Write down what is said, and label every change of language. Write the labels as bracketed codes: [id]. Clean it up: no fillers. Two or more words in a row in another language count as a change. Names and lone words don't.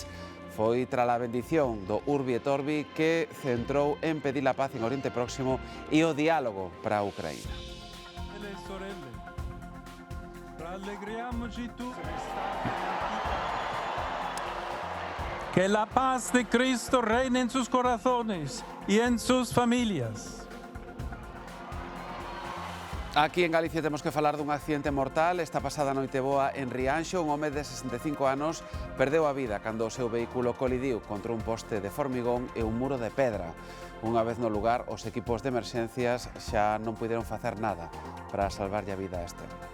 [gl] Foi tras a bendición do Urbi et Orbi que centrou en pedir a paz en Oriente Próximo e o diálogo para a Ucraína. [es] Que la paz de Cristo reine en sus corazones y en sus familias. [gl] Aquí en Galicia temos que falar dun accidente mortal. Esta pasada noite boa en Rianxo, un home de 65 anos perdeu a vida cando o seu vehículo colidiu contra un poste de formigón e un muro de pedra. Unha vez no lugar, os equipos de emerxencias xa non puideron facer nada para salvarlle a vida a este.